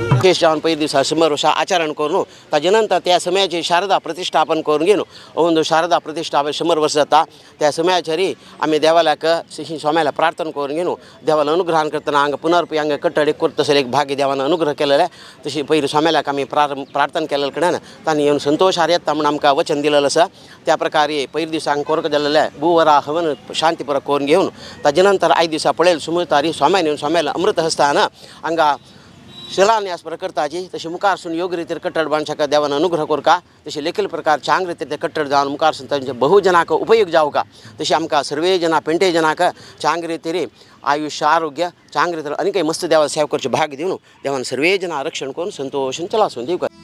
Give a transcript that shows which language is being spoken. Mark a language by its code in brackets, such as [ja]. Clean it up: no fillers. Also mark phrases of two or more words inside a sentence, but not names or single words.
[kok] विशेष जावन पयली दिसा 100 वर्सां आचरण करून ताजे नंतर त्या समयाची शारदा प्रतिश्ठापन करून घेवन [kn] ಒಂದು ಶಾರದಾ ಪ್ರತಿಷ್ಠಾಪನೆ [kok] 100 वर्ष जाता त्या समयाचेरी आमी देवाल्याक स्वाम्याला प्रार्थना करून घेवन देवाला अनुग्रह करतना हांगा पुनर्पी हांगा कट्टडी करता तसले एक भाग्य देवान अनुग्रह केलेले तशी पयली स्वाम्याल्याक आमी प्रार्थना केलेले कडल्यान तांणी येवन संतोश आर्यत म्हणून आमकां वचन दिलेलें आसा त्या प्रकारे पयली दिसा हांगा कोरक जाल्लेले भुवरा हवन शांतीपुरा करून घेवन ताजे नंतर 5 दिसा पळयल सुमतारी स्वाम्यान येवन स्वाम्याला अमृत हस्तान हांगा शिलान्यास करताची तशी मुखार सून योग्य रितीर कट्टड बांदशाका देवान अनुग्रह करका तशी लेखील प्रकार चांग रितीर ते कट्टड जावन मुखार सून तांचे बहु जनाक उपयोग जावका तशी आमकां सर्वे जना पेंटे जनाक चांग रितीर आयुष्य आरोग्य चांग रितीर आनी मस्त देवा सेवा करचे भाग दिवन देवान सर्वे जना रक्षण करून संतोषन चलासून दिवका